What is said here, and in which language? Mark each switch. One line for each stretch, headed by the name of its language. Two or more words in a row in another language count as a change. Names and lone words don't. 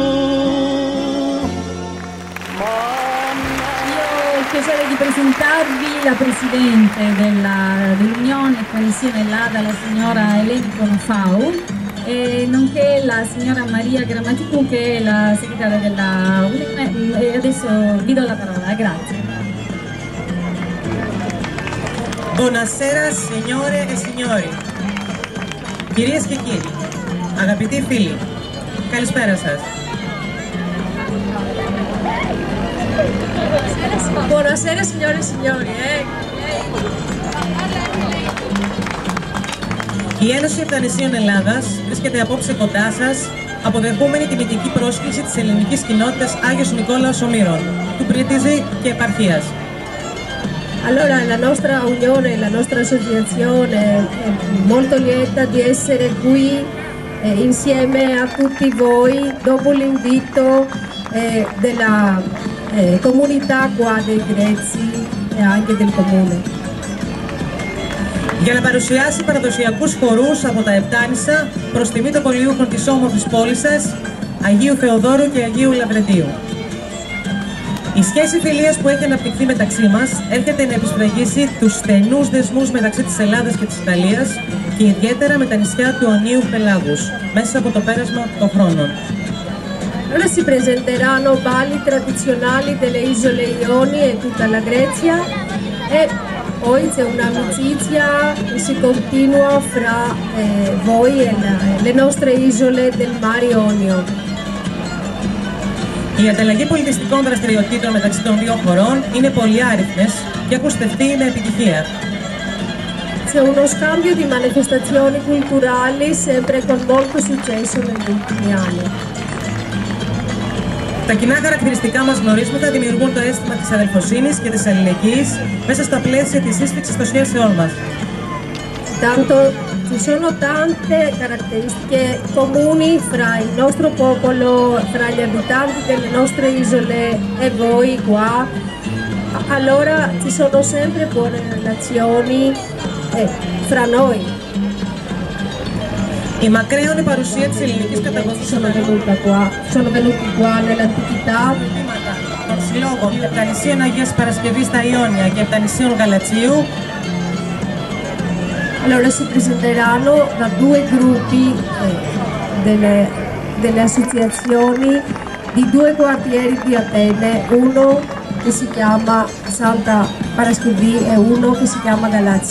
Italian: Io ho il piacere di presentarvi la Presidente dell'Unione Coesione Lada, la signora Eleni Conofau, e nonché la signora Maria Grammaticù, che è la segretaria della UNIME, e adesso vi do la parola, grazie. Buonasera signore e signori.
Greek: Κυρίες και κύριοι, αγαπητοί φίλοι, καλησπέρα σας.
Italian: Buonasera signore e signori.
Greek: Η Ένωση Επτανησίων Ελλάδας βρίσκεται απόψε κοντά σας, αποδεχόμενη τη μυθική πρόσκληση της ελληνικής κοινότητας Άγιος Νικόλαος Ομήρων, του Πρίτιζη και επαρχίας.
Italian: Allora, la nostra unione, la nostra associazione è molto lieta di essere qui insieme a tutti voi dopo l'invito della comunità qua dei Greci e anche del comune.
Greek: Για να παρουσιάσει παραδοσιακούς χορούς από τα Επτάνησα προς τιμή των πολιούχων της όμορφης πόλης σας, Αγίου Θεοδόρου και Αγίου Λαβρεντίου. Η σχέση φιλίας που έχει αναπτυχθεί μεταξύ μας έρχεται να επισφραγίσει τους στενούς δεσμούς μεταξύ της Ελλάδας και της Ιταλίας και ιδιαίτερα με τα νησιά του Ονείου Πελάγους, μέσα από το πέρασμα των χρόνων.
Italian: Ora si presenteranno balli tradizionali delle isole Ionii e tutta la Grecia e poi c'è un'amicizia che si continua fra voi e le nostre isole del Mar Ionio.
Greek: Η ανταλλαγή πολιτιστικών δραστηριοτήτων μεταξύ των δύο χωρών είναι πολυάριθμες και έχουν στεφτεί με επιτυχία.
Italian: C'è uno scambio di manifestazioni culturali sempre con molto successo negli ultimi anni.
Greek: Τα κοινά χαρακτηριστικά μας γνωρίσματα δημιουργούν το αίσθημα της αδελφοσύνης και της αλληλεγγύης μέσα στα πλαίσια της σύσφυξης των σχέσεών μας.
Italian: Tanto ci sono tante caratteristiche comuni fra il nostro popolo, fra gli abitanti delle nostre isole e voi qua. Allora ci sono sempre buone relazioni fra noi.
Greek: Η μακραίωνη παρουσία της ελληνικής καταγωγής
Italian: sono venuti qua nell'antichità.
Greek: Των συλλόγων Επτανησίων Αγίας Παρασκευής στα Ιόνια και Επτανησίων Γαλατσίου
Italian: Allora si presenteranno da due gruppi delle associazioni di due quartieri di Atene, uno che si chiama Santa Paraskevi e uno che si chiama Galazzi.